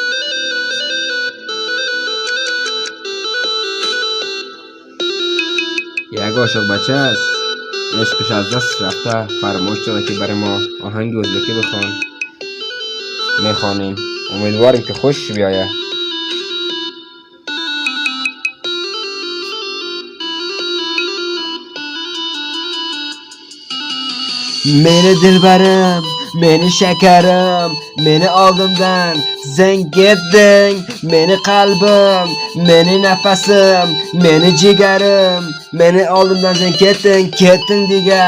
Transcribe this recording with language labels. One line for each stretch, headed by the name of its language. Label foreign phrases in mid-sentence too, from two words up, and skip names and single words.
Persian: یک عاشق بچه است، عشقش از دست رفته، فرمایش داده که برای ما آهنگ ازبکی بخوان. میخوانیم، امیدواریم که خوش بیایه.
Uzbek: Meni dilbarim, meni shakarim, meni oldimdan zang etding. Meni qalbim, meni nafasim, meni jigarim, meni oldimdan zang ketding diga.